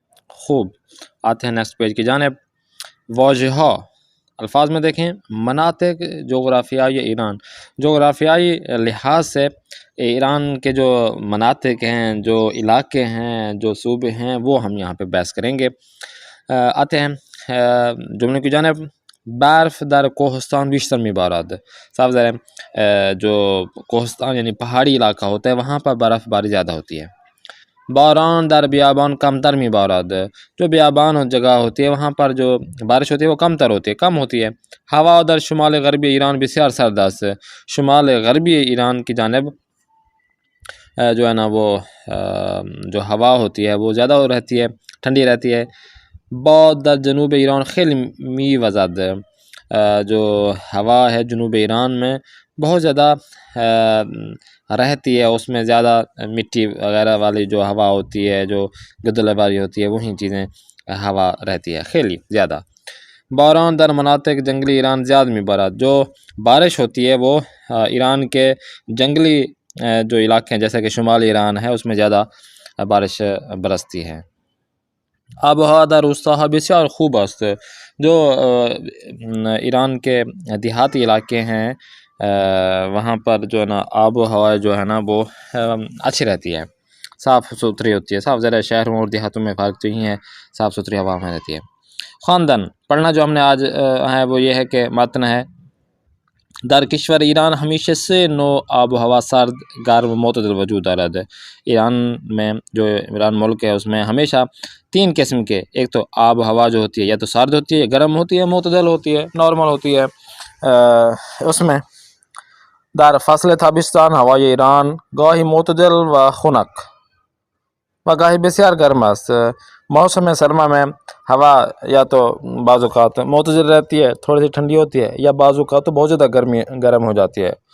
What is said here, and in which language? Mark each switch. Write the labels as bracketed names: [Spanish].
[Urdu] خوب آتے ہیں نیکسٹ پیج کی جانب. واجہہ الفاظ میں دیکھیں مناطق جغرافیائی ایران. جغرافیائی لحاظ سے ایران کے جو مناطق ہیں، جو علاقے ہیں، جو صوبے ہیں وہ ہم یہاں پہ بحث کریں گے. آتے ہیں جملے کی جانب. [Persian] برف در کوہستان بیشتر میبارد. [Urdu] صاف ظاہر ہے جو کوہستان یعنی پہاڑی علاقہ ہوتا ہے وہاں پر برف باری زیادہ ہوتی ہے. [Persian] باران در بیابان کمتر میبارد. [Urdu] جو بیابان جگہ ہوتی ہے وہاں پر جو بارش ہوتی ہے وہ کمتر ہوتی ہے، کم ہوتی ہے. [Persian] ہوا در شمال غربی ایران بسیار سرد است. [Urdu] شمال غربی ایران کی جانب جو ہے نا وہ جو ہوا ہوتی ہے وہ زیادہ رہتی ہے، ٹھنڈی رہتی ہے. [Persian] باد در جنوب ایران خیلی میوزد. [Urdu] جو ہوا ہے جنوب ایران میں بہت زیادہ رہتی ہے، اس میں زیادہ مٹی وغیرہ والی جو ہوا ہوتی ہے، جو گدلے والی ہوتی ہے وہی چیزیں ہوا رہتی ہے خیلی زیادہ. [Persian] باران در مناطق جنگلی ایران زیادہ میبارد. [Urdu] جو بارش ہوتی ہے وہ ایران کے جنگلی جو علاقے ہیں جیسے کہ شمالی ایران ہے اس میں زیادہ بارش برستی ہے. [Persian] آب و ہوا در روستاها بسیار خوب است. [Urdu] جو ایران کے دیہاتی علاقے ہیں وہاں پر جو ہے نا آب و ہوا جو ہے نا وہ اچھی رہتی ہے، صاف ستھری ہوتی ہے. صاف ذرا شہروں اور دیہاتوں میں فرق تو ہی ہے، صاف ستھری ہوا میں رہتی ہے. خواندن پڑھنا جو ہم نے آج ہے وہ یہ ہے کہ متن ہے. [Persian] در کشور ایران ہمیشہ سے نو آب و ہوا سرد گرم معتدل وجود دارد. [Urdu] ایران میں جو ایران ملک ہے اس میں ہمیشہ تین قسم کے، ایک تو آب و ہوا جو ہوتی ہے یا تو سرد ہوتی ہے، یا گرم ہوتی ہے، معتدل ہوتی ہے، نارمل ہوتی ہے. اس میں [Persian] در فصل تابستان ہوای ایران گاهی معتدل و خنک و گاهی بسیار گرم است. [Urdu] موسم سرما میں ہوا یا تو بعض اوقات معتدل رہتی ہے، تھوڑی سی ٹھنڈی ہوتی ہے، یا بعض اوقات تو بہت زیادہ گرم ہو جاتی ہے.